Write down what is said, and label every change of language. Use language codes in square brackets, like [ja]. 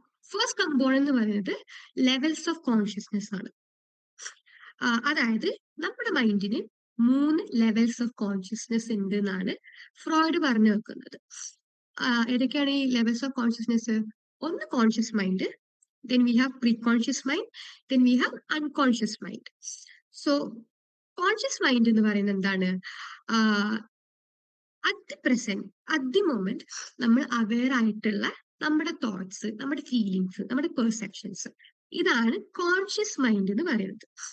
[ml] First component എന്ന് പറയുന്നത് levels of consciousness ആണ്. അതായത് നമ്മുടെ മൈൻഡിന് 3 ലെവൽസ് ഓഫ് കോൺഷ്യസ്നെസ് ഉണ്ട് എന്നാണ് ഫ്രോയിഡ് പറഞ്ഞു വെക്കുന്നത്. ഏതൊക്കെയാണ് ഈ ലെവൽസ് ഓഫ് കോൺഷ്യസ്നെസ്? ഒന്ന് conscious mind, [en] then we have pre-conscious mind, then we have unconscious mind. [ml] So conscious mind എന്ന് പറയുന്നത് എന്താണ്? At the present, at the moment നമ്മൾ അവെയർ ആയിട്ടുള്ള നമ്മുടെ തോട്ട്സ്, നമ്മുടെ ഫീലിങ്സ്, നമ്മുടെ പെർസെപ്ഷൻസ്, ഇതാണ് കോൺഷ്യസ് മൈൻഡ് എന്ന് പറയുന്നത്.